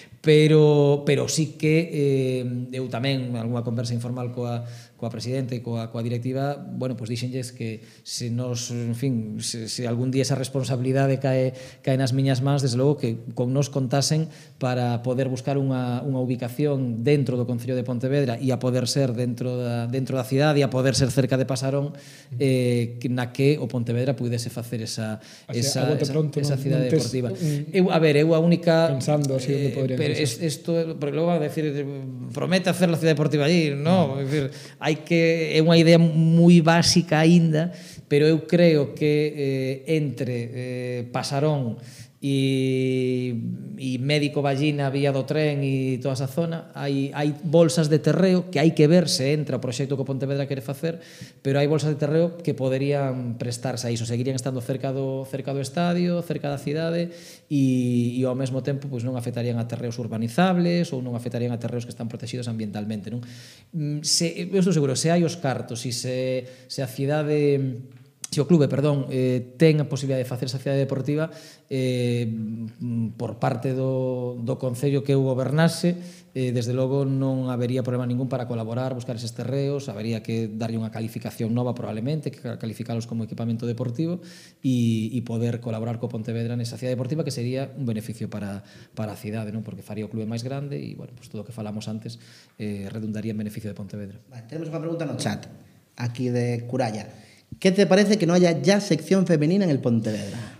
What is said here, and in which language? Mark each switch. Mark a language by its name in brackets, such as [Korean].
[Galician] pero sí que eu tamén algunha conversa informal coa presidente e coa directiva, bueno, pues díxenlles que se nos, en fin, se algún día esa responsabilidade cae nas miñas mans, desde logo que con nos contasen para poder buscar unha ubicación dentro do Concello de Pontevedra e a poder ser dentro da cidade e a poder ser cerca de Pasarón, na que o Pontevedra pudese facer esa cidade deportiva. Eu a única pensando así onde podría. Pero isto porque logo [Spanish] va a decir promete hacer la cidade deportiva allí, ¿no? [Galician] No. Es decir, hai que é unha idea moi básica aínda, pero eu creo que Pasarón e Médico Ballina, Vía do Tren e toda esa zona, hai bolsas de terreo que hai que ver se entra o proxecto que Pontevedra quere facer, pero hai bolsas de terreo que poderían prestarse a iso, seguirían estando cerca do estadio, cerca da cidade, e ao mesmo tempo pues, non afectarían a terreos urbanizables ou non afectarían a terreos que están protegidos ambientalmente, non? Eu estou seguro, se hai os cartos e se a cidade... Se o clube, perdón, ten a posibilidad de facer esa cidade deportiva por parte do concello que eu gobernase, desde logo non habería problema ningún para colaborar, buscar eses terreos, habería que darlle unha calificación nova probablemente, que calificalos como equipamento deportivo e poder colaborar co Pontevedra nesa cidade deportiva, que sería un beneficio para a cidade, non? Porque faría o clube máis grande e, bueno, pues, todo o que falamos antes redundaría en beneficio de Pontevedra. Vale, tenemos unha pregunta no chat, aquí de Curalla. [Spanish] ¿Qué te parece que no haya ya sección femenina en el Pontevedra?